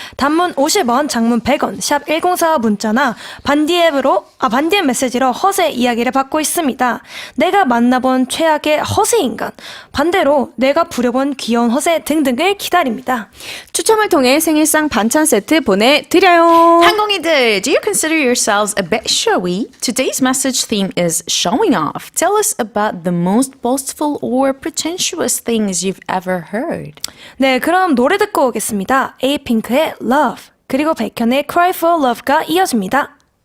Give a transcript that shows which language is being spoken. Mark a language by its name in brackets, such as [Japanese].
[Korean] 단문 50원, 장문 100원, 샵 1045 문자나 반디앱 메시지로 허세 이야기를 받고 있습니다. 내가 만나본 최악의 허세 인간, 반대로 내가 부려본 귀여운 허세 등등을 기다립니다. 추첨을 통해 생일상 반찬 세트 보내드려요. [English] 항공이들, do you consider yourselves a bit showy? Today's message theme is showing off. Tell us about the most boastful or pretentious things you've ever heard. [Korean] 네, 그럼 노래 듣고 오겠습니다. 에이핑크의 Love, 그리고 백현의 Cry for Love가 이어집니다.